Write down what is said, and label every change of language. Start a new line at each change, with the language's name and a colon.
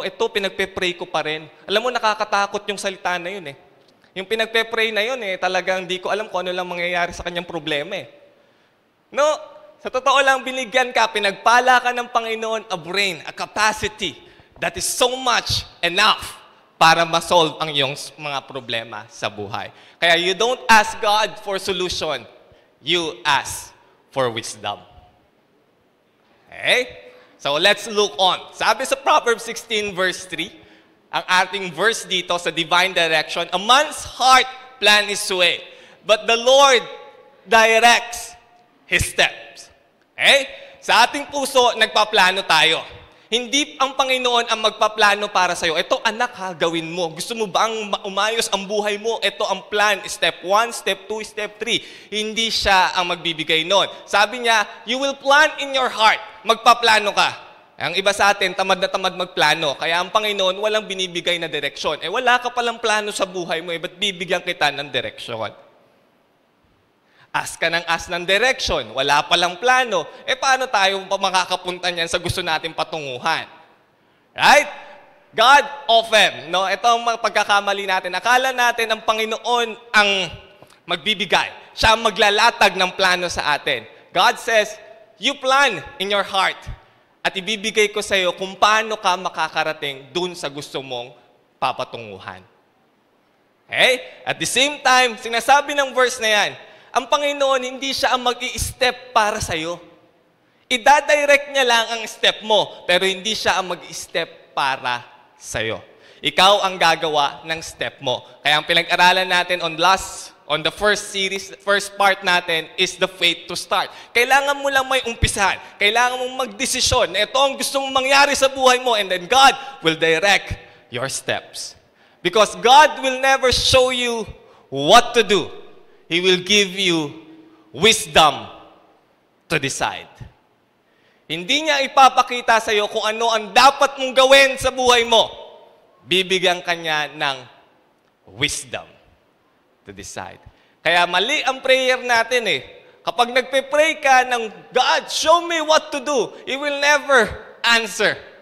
Filipino: Ito, pinagpe-pray ko pa rin. Alam mo, nakakatakot yung salita na yun Yung pinagpe-pray na yun talagang di ko alam kung ano lang mangyayari sa kanyang problema No? Sa totoo lang, binigyan ka, pinagpala ka ng Panginoon
English: a brain, a capacity that is so much enough
Filipino: para ma-solve ang iyong mga problema sa buhay.
English: Kaya you don't ask God for solution. You ask for wisdom. Okay? So let's look on. Sabi sa Proverbs 16 verse 3,
Filipino: ang ating verse dito sa divine direction,
English: a man's heart plan his way, but the Lord directs his steps. Okay?
Filipino: Sa ating puso, nagpaplano tayo. Hindi ang Panginoon ang magpaplano para sa'yo. Ito, anak gawin mo. Gusto mo ba ang umayos ang buhay mo? Ito ang plan. Step 1, step 2, step 3. Hindi siya ang magbibigay nun. Sabi niya,
English: you will plan in your heart.
Filipino: Magpaplano ka. Ang iba sa atin, tamad na tamad magplano. Kaya ang Panginoon, walang binibigay na direksyon. Wala ka palang plano sa buhay mo, ba't bibigyan kita ng direksyon? Ask ka ng direction, wala palang plano. Paano tayo makakapunta niyan sa gusto natin patunguhan? Right? God often, no? Ito ang pagkakamali natin. Akala natin ang Panginoon ang magbibigay. Siya ang maglalatag ng plano sa atin.
English: God says, you plan in your heart.
Filipino: At ibibigay ko sa iyo kung paano ka makakarating dun sa gusto mong papatunguhan. Okay?
English: At the same time,
Filipino: sinasabi ng verse na yan, ang Panginoon, hindi siya ang mag-i-step para sa'yo. Ida-direct niya lang ang step mo, pero hindi siya ang mag-i-step para sa'yo. Ikaw ang gagawa ng step mo. Kaya ang pinag-aralan natin on the first series, first part natin
English: is the faith to start.
Filipino: Kailangan mo lang may umpisahan. Kailangan mong magdesisyon na ito ang gusto mong mangyari sa buhay mo,
English: and then God will direct your steps. Because God will never show you what to do. He will give you wisdom to decide.
Filipino: Hindi niya ipapakita sa iyo kung ano ang dapat mong gawin sa buhay mo. Bibigyan ka niya ng
English: wisdom to decide.
Filipino: Kaya mali ang prayer natin Kapag nagpe-pray ka ng,
English: God, show me what to do, He will never answer.